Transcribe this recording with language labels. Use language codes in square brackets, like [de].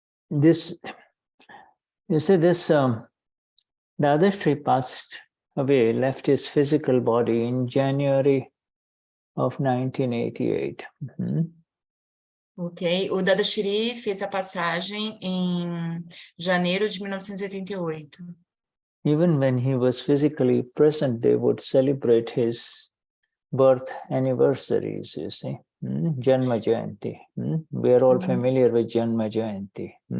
[en] This, you see, this Dadashri passed away, left his physical body in January of 1988. [pt] Ok, o Dadashri fez a passagem em janeiro de 1988. [en] Even when he was physically present, they would celebrate his birth anniversaries, you see. Janma Jayanti. We are all familiar with Janma Jayanti.